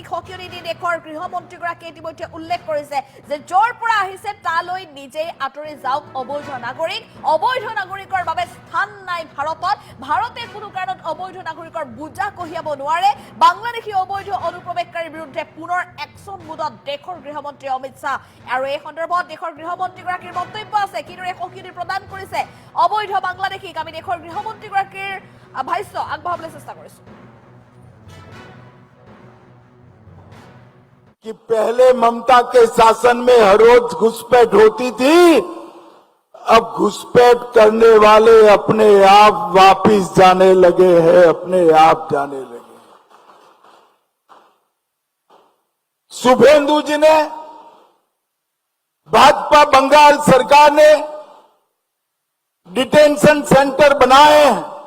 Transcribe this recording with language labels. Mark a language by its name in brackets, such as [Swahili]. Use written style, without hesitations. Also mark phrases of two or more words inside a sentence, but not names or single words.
[Assamese] সকিয়নি দি দেশৰ গৃহমন্ত্ৰীগৰাকীয়ে ইতিমধ্যে উল্লেখ কৰিছে যে য'ৰ পৰা আহিছে তালৈ নিজেই আঁতৰি যাওক অবৈধ নাগৰিকৰ বাবে স্থান নাই ভাৰতে কোনো কাৰণত অবৈধ নাগৰিকৰ বোজা কঢ়িয়াব নোৱাৰে বাংলাদেশী অবৈধ অনুপ্ৰৱেশকাৰীৰ বিৰুদ্ধে পুনৰ একচন মুডত দেশৰ গৃহমন্ত্ৰী অমিত শাহ আৰু এই সন্দৰ্ভত দেশৰ গৃহমন্ত্ৰীগৰাকীৰ মন্তব্য আছে কিদৰে সকিয়নি প্ৰদান কৰিছে অবৈধ বাংলাদেশীক আমি দেশৰ গৃহমন্ত্ৰীগৰাকীৰ ভাষ্য আগবঢ়াবলৈ চেষ্টা কৰিছো [Hindi] कि पहले ममता के शासन में हर रोज घुसपैठ होती थी अब घुसपैठ करने वाले अपने आप वापिस जाने लगे हैं शुभेंदु जी ने भाजपा बंगाल सरकार ने डिटेंशन सेंटर बनाए हैं